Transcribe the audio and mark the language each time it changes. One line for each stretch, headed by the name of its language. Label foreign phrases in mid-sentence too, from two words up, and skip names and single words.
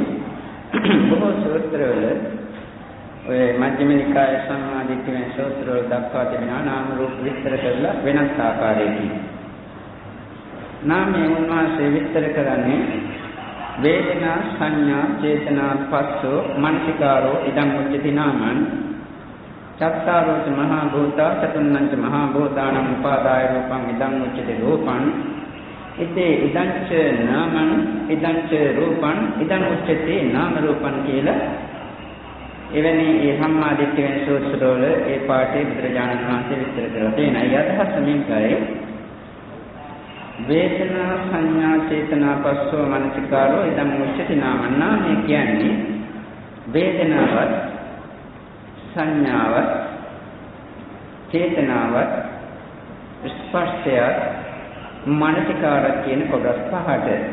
Sinhala: බොහෝ සූත්‍රවල ඔය මජ්ක්‍ධිම නිකාය සම්මාදිට්ඨි වෙන සූත්‍රවල දක්වා තිබෙනවා නාම රූප විස්තර කරලා වෙනස් ආකාරයකින්. නාමයේ උන්වහන්සේ විස්තර කරන්නේ වේදනා, සංඥා, චේතනා, පස්සෝ,
Pali: මනසිකාරෝ ඉදං උච්චති නාමං චත්තාරෝච මහා භූතා චතුන්නංච මහා භූතානං උපාදාය රූපං ඉදං උච්චති රූපං ඉතේ ඉදංච නාමං ඉදංච රූපං ඉදං උච්චති නාම රූපං
Sinhala: කියලා එවැනි ඒ සම්මාදිට්ඨිය වෙන සූත්‍රවල ඒ පාඩේ බුදුරජාණන් වහන්සේ විස්තර කරලා තියෙනවා. ඒ අදහස මේකයි
Pali: වේදනා, සංඥා, චේතනා, පස්සෝ, මනසිකාරෝ ඉදං උච්චති නාමං.
Sinhala: නාමය කියන්නේ වේදනාවත්, සංඥාවත්, චේතනාවත්, ස්පර්ශයත්, මනසිකාරත් කියන කොටස් පහට.